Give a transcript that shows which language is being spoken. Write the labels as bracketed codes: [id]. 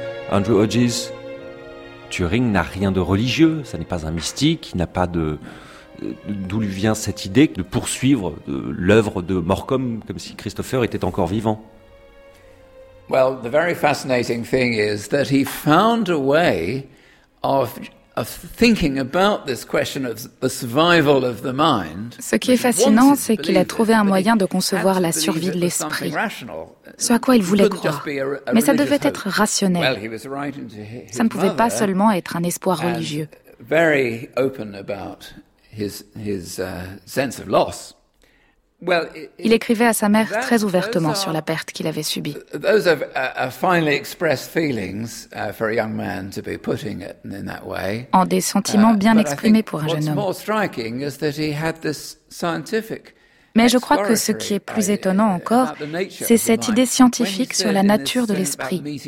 [fr] Andrew Hodges, Turing n'a rien de religieux, ça n'est pas un mystique, il n'a pas de... D'où lui vient cette idée de poursuivre l'œuvre de Morcombe comme si Christopher était encore vivant? [en] Well, the very fascinating thing is that he found a way of thinking about this question of the survival of the mind. [fr] Ce qui est fascinant, c'est qu'il a trouvé un moyen de concevoir la survie de l'esprit. Ce à quoi il voulait croire. Mais ça devait être rationnel. Ça ne pouvait pas seulement être un espoir religieux. [en] Very open about his sense of loss. [fr] Well, il écrivait à sa mère très ouvertement sur la perte qu'il avait subie. [en] Those are finely expressed feelings for a young man to be putting it in that way. [fr] En des sentiments bien exprimés pour un jeune homme. [en] What's more striking is that he had this scientific. [fr] Mais je crois que ce qui est plus étonnant encore, c'est cette idée scientifique sur la nature de l'esprit.